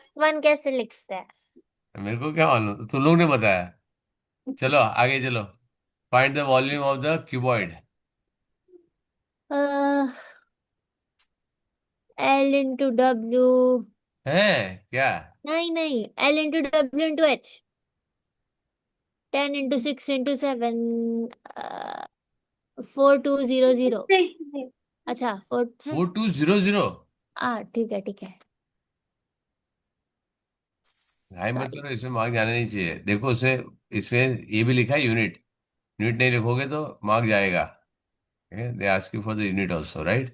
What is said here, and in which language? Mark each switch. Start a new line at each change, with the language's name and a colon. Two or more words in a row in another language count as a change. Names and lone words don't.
English: six one
Hindi: कैसे लिखते हैं? मेरे को क्या मालूम, तुम लोग ने बताया। चलो आगे चलो।
English: find the volume of the cuboid. L into W।
Hindi: है क्या? नहीं नहीं,
English: L into W into H। 10 into 6 into 7।
Hindi: 4200। अच्छा, 4 है। 4200? ठीक है ठीक है। भाई मत सॉरी। करो, इसमें मार्क जाने नहीं चाहिए, देखो उसे। इसमें ये भी लिखा है यूनिट। यूनिट नहीं लिखोगे तो मार्क जाएगा।
English: they ask you for the unit also, right?